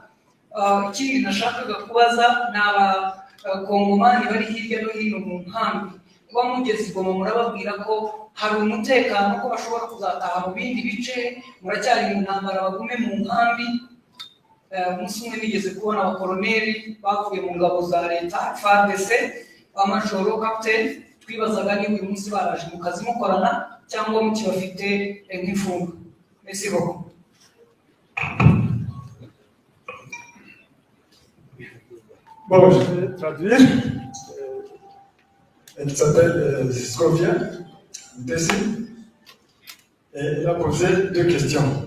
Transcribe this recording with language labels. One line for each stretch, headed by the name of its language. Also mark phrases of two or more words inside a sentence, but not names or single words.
Kinyarwanda: Ikindi nashakaga kubaza ni abakongomani bari hirya no hino mu nkambi, kuba mugeze i Goma murababwira ko hari umutekano, ko bashobora kuzataha mu bindi bice, muracyari mu ntambara, bagume mu nkambi. Umunsi umwe nigeze kubona abakoroneri bavuye mu ngabo za leta FARDC, amajoro kapiteni, twibazaga niba uyu munsi baraje mu kazi mukorana cyangwa mukibafite nk'imfungwa.
French: Merci beaucoup. Bon, je vais traduire. Elle s'appelle Scovia Mutesi et elle a posé deux questions.